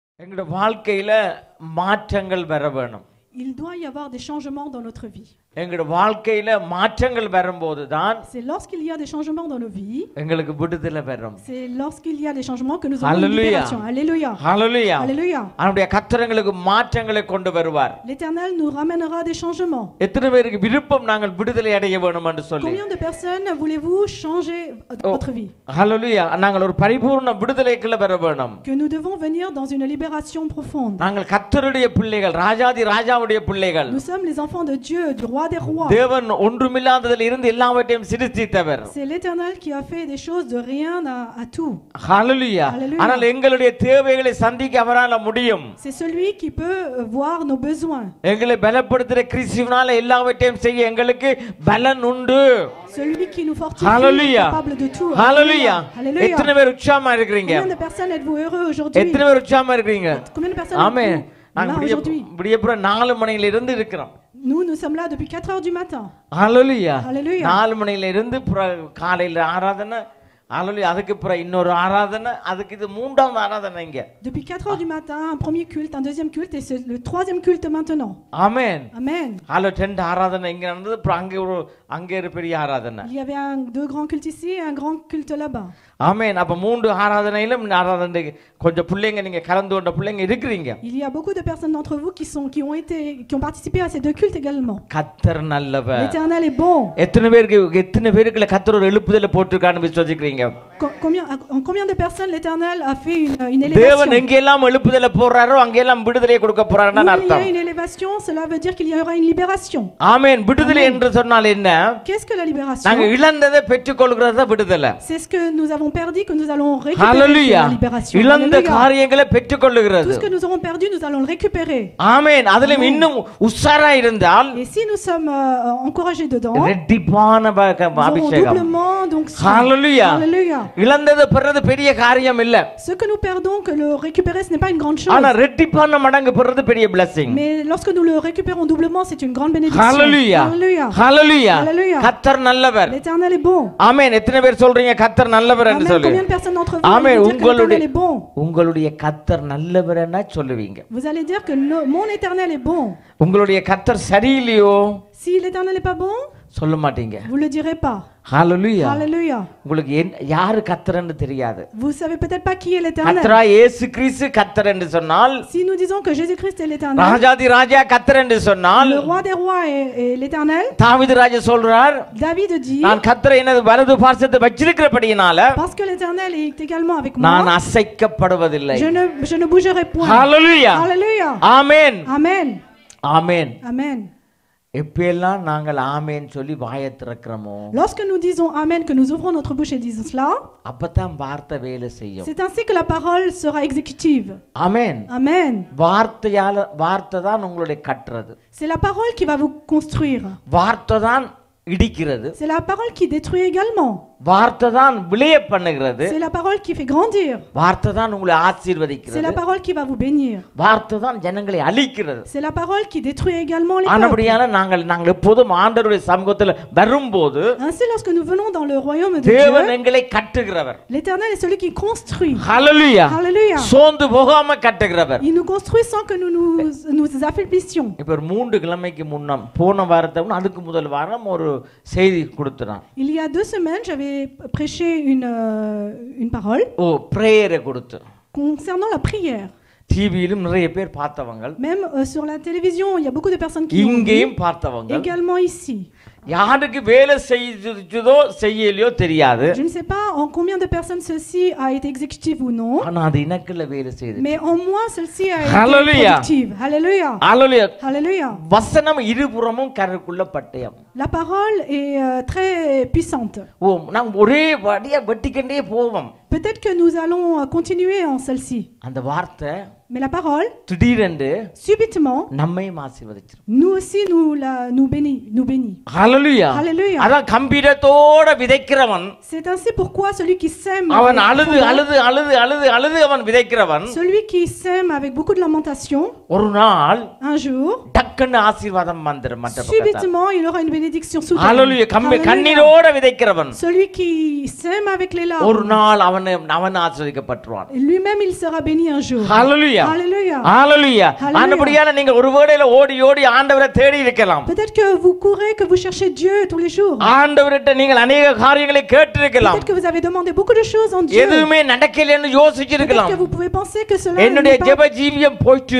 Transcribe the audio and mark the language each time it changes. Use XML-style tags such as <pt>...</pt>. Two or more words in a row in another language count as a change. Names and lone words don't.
<ta>எங்களுடைய வாழ்க்கையில மாற்றங்கள் வர வேணும்.</ta> <fr>Il doit y avoir des changements dans notre vie.</fr> <ta>எங்களுடைய வாழ்க்கையில மாற்றங்கள் வரும்போது தான்</ta> <fr>C'est lorsqu'il y a des changements dans nos vies.</fr> <ta>எங்களுக்கு விடுதலை வரும்.</ta> <fr>C'est lorsqu'il y a des changements que nous avons une Hallelujah. libération. Alléluia.</fr> <ta>ஹல்லேலூயா.</ta> <fr>Alléluia.</fr> <ta>அவருடைய கர்த்தர் எங்களுக்கு மாற்றங்களை கொண்டு வருவார்.</ta> <fr>L'Éternel nous ramènera des changements.</fr> <ta>எத்தனை பேருக்கு விருப்பம் நாங்கள் விடுதலை அடைய வேணும் என்று சொல்லி?</ta> <fr>Combien de personnes voulez-vous changer votre vie?</fr> <ta>ஹல்லேலூயா. நாங்கள் ஒரு பரிபூர்ண விடுதலைக்குள்ள வர வேணும்.</ta> <fr>Que nous devons venir dans une libération profonde.</fr> <ta>நாங்கள் கர்த்தருடைய பிள்ளைகள், ராஜாதி ராஜாவுடைய பிள்ளைகள்.</ta> <fr>Nous sommes les enfants de Dieu, du roi des rois.</fr> <ta>தேவன் ஒன்றுமில்லாததில் இருந்து எல்லாவற்றையும் சிருஷ்டித்தவர்.</ta> <fr>C'est l'Éternel qui a fait des choses de rien à tout.</fr> <ta>ஹல்லேலூயா. ஆனால் எங்களுடைய தேவைகளை சந்திக்க அவரால முடியும்.</ta> <fr>C'est celui qui peut voir nos besoins.</fr> <ta>எங்களை பலப்படுத்துகிற கிறிஸ்துவினால எல்லாவற்றையும் செய்ய எங்களுக்கு பலன் உண்டு.</ta> <fr>Celui qui nous fortifie Hallelujah. est capable de tout.</fr> <ta>ஹல்லேலூயா.</ta> <fr>Alléluia.</fr> <ta>எத்தனை பேர் உற்சாகமா இருக்கீங்க?</ta> <fr>Combien de personnes êtes-vous heureux aujourd'hui?</fr> <ta>எத்தனை பேர் உற்சாகமா இருக்கீங்க?</ta> <fr>Combien de personnes</fr> <ta>ஆமென்.</ta> <fr>êtes-vous</fr> <ta>நாங்க</ta> <fr>là aujourd'hui?</fr> <ta>விடியப்புற 4 மணியில இருந்து இருக்கிறோம்.</ta> <fr>Nous sommes là depuis 4 heures du matin.</fr> <ta>ஹல்லேலூயா.</ta> <fr>Hallelujah.</fr> <ta>4 மணியில இருந்து காலையில ஆராதனை, ஹல்லேலூயா, அதுக்கு அப்புறம் இன்னொரு ஆராதனை, அதுக்கு இது மூன்றாவது ஆராதனை இங்க.</ta> <fr>Depuis 4 heures du matin, un premier culte, un deuxième culte et c'est le troisième culte maintenant.</fr> <ta>ஆமென்.</ta> <fr>Amen.</fr> <ta>ஹல்லேலூயா. 2 ஆராதனை இங்க நடந்தது, அப்புறம் அங்கே ஒரு பெரிய ஆராதனை.</ta> <fr>Il y avait deux grands cultes ici et un grand culte là-bas.</fr> <ta>ஆமென். அப்ப 3 ஆராதனையிலும் ஆராதனை கொஞ்சம் பிள்ளைங்க நீங்க கலந்து கொண்ட பிள்ளைங்க இருக்கிறீங்க.</ta> <fr>Il y a beaucoup de personnes d'entre vous qui ont participé à ces deux cultes également.</fr> <ta>கர்த்தர் நல்லவர்.</ta> <fr>L'Éternel est bon.</fr> <ta>எத்தனை பேருக்கு கர்த்தர் ஒரு எழுப்புதலை போட்டுருக்கான்னு விசுவாசிக்கிறீங்க?</ta> <fr>Combien de personnes l'Éternel a fait une</fr> <ta>தேவன்</ta> <fr>élévation?</fr> <ta>எங்கெல்லாம் எழுப்புதலை போறாரோ அங்கெல்லாம் விடுதலையை கொடுக்க போறாருன்னு</ta> <fr>Il y</fr> <ta>அர்த்தம்.</ta> <fr>a une élévation, cela veut dire qu'il y aura une libération.</fr> <ta>ஆமென். விடுதலை என்று சொன்னால் என்ன?</ta> <fr>Qu'est-ce que la libération?</fr> <ta>நாங்க இழந்ததை பெற்றுக்கொள்கிறது தான் விடுதலை.</ta> <fr>C'est ce que nous avons perdu que nous allons récupérer.</fr> <ta>ஹல்லேலூயா.</ta> <fr>La libération.</fr> <ta>இழந்த</ta> <fr>Alléluia.</fr> <ta>காரியங்களை பெற்றுக்கொள்கிறது.</ta> <fr>Tout ce que nous aurons perdu, nous allons le récupérer.</fr> <ta>ஆமென். அதிலும் இன்னும் உஷாரா இருந்தால்</ta> <fr>Et si nous sommes encouragés dedans,</fr> <ta>ரெட்டிப்பான</ta> <fr>nous aurons</fr> <ta>அபிஷேகம்.</ta> <fr>doublement donc.</fr> <ta>ஹல்லேலூயா.</ta> <fr>Alléluia.</fr> <ta>இழந்ததை பெறது பெரிய காரியம் இல்ல.</ta> <fr>Ce que nous perdons, que le récupérer, ce n'est pas une grande chose.</fr> <ta>ஆனா ரெட்டிப்பான மடங்கு பெறது பெரிய blessing.</ta> <fr>Mais lorsque nous le récupérons doublement, c'est une grande bénédiction.</fr> <ta>ஹல்லேலூயா.</ta> <fr>Alléluia.</fr> <ta>ஹல்லேலூயா.</ta> <fr>Alléluia.</fr> <ta>கர்த்தர் நல்லவர்.</ta> <fr>L'Éternel est bon.</fr> <ta>ஆமென். எத்தனை பேர் சொல்றீங்க கர்த்தர் நல்லவர் என்று</ta> <fr>Amen.</fr> <ta>சொல்லி?</ta> <fr>Combien de personnes d'entre vous</fr> <ta>ஆமென்.</ta> <fr>allez dire que l'Éternel est bon?</fr> <ta>உங்களுடைய கர்த்தர் நல்லவர்னா சொல்லுவீங்க.</ta> <fr>Vous allez dire que mon Éternel est bon.</fr> <ta>உங்களுடைய கர்த்தர் சரியில்லையோ</ta> <fr>Si l'Éternel n'est pas bon,</fr> <ta>சொல்ல மாட்டீங்க.</ta> <fr>vous le direz pas.</fr> <ta>ஹல்லேலூயா.</ta> <fr>Alléluia.</fr> <ta>உங்களுக்கு யாரு கர்த்தர்ன்னு தெரியாது.</ta> <fr>Vous savez peut-être pas qui est l'Éternel.</fr> <ta>கர்த்தரா இயேசு கிறிஸ்து கர்த்தர் என்று சொன்னால்,</ta> <fr>Si nous disons que Jésus-Christ est l'Éternel,</fr> <ta>ராஜாதி ராஜா கர்த்தர் என்று சொன்னால்,</ta> <fr>le roi des rois est l'Éternel.</fr> <ta>தாவீது ராஜா சொல்றார்,</ta> <fr>David dit,</fr> <ta>நான் கர்த்தரை எனது வலது பார்சத்தில் வச்சிருக்கிறபடியினால</ta> <fr>parce que l'Éternel est également avec</fr> <ta>நான்</ta> <fr>moi,</fr> <ta>அசைக்கப்படுவதில்லை.</ta> <fr>je ne bougerai point.</fr> <ta>ஹல்லேலூயா.</ta> <fr>Alléluia.</fr> <ta>ஆமென்.</ta> <fr>Amen.</fr> <ta>ஆமென்.</ta> <fr>Amen.</fr> <ta>எப்பெல்லாம் நாங்கள் ஆமென் சொல்லி வாயை திறக்கிறோமோ</ta> <fr>Lorsque nous disons Amen, que nous ouvrons notre bouche et disons cela,</fr> <ta>அப்பதான் வார்த்தை வேலை செய்யும்.</ta> <fr>c'est ainsi que la parole sera exécutive.</fr> <ta>ஆமென்.</ta> <fr>Amen.</fr> <ta>வார்த்தை தான் உங்களுடைய கட்டுறது.</ta> <fr>C'est la parole qui va vous construire.</fr> <ta>வார்த்தை தான் இடிக்கிறது.</ta> <fr>C'est la parole qui détruit également.</fr> <ta>வார்த்தை தான் விளைய பண்ணுகிறது.</ta> <fr>C'est la parole qui fait grandir.</fr> <ta>வார்த்தை தான் உங்களை</ta> <fr>C'est</fr> <ta>ஆசீர்வதிக்கிறது.</ta> <fr>la parole qui va vous bénir.</fr> <ta>வார்த்தை தான் ஜனங்களை அழிக்கிறது.</ta> <fr>C'est la parole qui détruit également les peuples.</fr> <ta>ஆனபடியால நாங்கள் எப்போதும் ஆண்டவருடைய சமூகத்தில் வரும்போது</ta> <fr>Ainsi, lorsque nous venons dans le royaume de</fr> <ta>தேவன்</ta> <fr>Dieu,</fr> <ta>எங்களை கட்டுகிறவர்.</ta> <fr>l'Éternel est celui qui construit.</fr> <ta>ஹல்லேலூயா.</ta> <fr>Alléluia.</fr> <ta>சோர்ந்து போகாம கட்டுகிறவர்.</ta> <fr>Il nous construit sans que nous affaiblissions.</fr> <ta>இப்ப ஒரு 3 கிழமைக்கு முன்னம் போன வாரத்தை அதுக்கு முதல் வாரம் ஒரு செய்தி கொடுத்துறான்.</ta> <fr>Il y a 2 semaines, j'avais prêché une parole</fr> <ta>பிரேயரை கொடுத்து</ta> <fr>concernant la prière.</fr> <ta>டிவியிலும் நிறைய பேர் பார்த்தவங்க,</ta> <fr>Même sur la télévision, il y a beaucoup de personnes qui l'ont vu,</fr> <ta>இங்கேயும் பார்த்தவங்க.</ta> <fr>également ici.</fr> <ta>யாருக்கு வேலை செய்ததோ செய்யலையோ தெரியாது.</ta> <fr>Je ne sais pas en combien de personnes ceci a été exécutif ou non,</fr> <ta>ஆனா அது எனக்குள்ள வேலை செய்தது.</ta> <fr>mais en moi celle-ci a été Hallelujah. productive. Alléluia.</fr> <ta>ஹல்லேலூயா.</ta> <fr>Alléluia.</fr> <ta>வசனம் இருபுறமும் கருக்குள்ள பட்டயம்.</ta> <fr>La parole est très puissante.</fr> <ta>நாம் ஒரே வடியா வெட்டிக்கண்டே போவோம்.</ta> <fr>Peut-être que nous allons continuer en celle-ci.</fr> <ta>அந்த வார்த்தை</ta> <fr>Mais la parole,</fr> <ta>திடீரென்று</ta> <fr>subitement,</fr> <ta>நம்மையும் ஆசீர்வதிச்சிரும்.</ta> <fr>nous aussi nous bénit.</fr> <ta>ஹல்லேலூயா.</ta> <fr>Alléluia.</fr> <ta>அதான் கம்பீரத்தோட விதைக்கிறவன்,</ta> <fr>C'est ainsi pourquoi celui qui sème</fr> <ta>அவன்</ta> <fr>avec</fr> <ta>அழுது</ta> <fr>profondeur,</fr> <ta>அழுது அழுது அழுது அழுது அவன் விதைக்கிறவன்</ta> <fr>celui qui sème avec beaucoup de lamentation,</fr> <ta>ஒரு நாள்</ta> <fr>un jour,</fr> <ta>டக்குன்னு ஆசீர்வாதம் வந்துரும் மற்ற பக்கத்துல.</ta> <fr>subitement, il aura une bénédiction soudaine.</fr> <ta>ஹல்லேலூயா.</ta> <fr>Alléluia.</fr> <ta>கண்ணீரோட விதைக்கிறவன்</ta> <fr>Celui qui sème avec les</fr> <ta>ஒரு</ta> <fr>larmes,</fr> <ta>நாள் அவன் ஆசீர்வதிக்கப்பட்டுருவான்.</ta> <fr>lui-même il sera béni un jour.</fr> <ta>ஹல்லேலூயா.</ta> <fr>Alléluia. Alléluia.</fr> <ta>ஹalleluya.</ta> <fr>Hallelujah.</fr> <ta>ஆனபடியால நீங்க ஒரு வேளையில ஓடி ஓடி ஆண்டவரை தேடி இருக்கலாம்.</ta> <fr>Peut-être que vous courez, que vous cherchez Dieu tous les jours.</fr> <ta>ஆண்டவர்கிட்ட நீங்கள் अनेक காரியங்களை கேட்டிருக்கலாம்.</ta> <fr>Peut-être que vous avez demandé beaucoup de choses en Dieu.</fr> <ta>எதுவுமே நடக்கலைன்னு</ta> <fr>Peut-être</fr> <ta>யோசிச்சிருக்கலாம்.</ta> <fr>que vous pouvez penser que cela</fr> <ta>என்னுடைய ஜெப ஜீவியம் போயிட்டு</ta>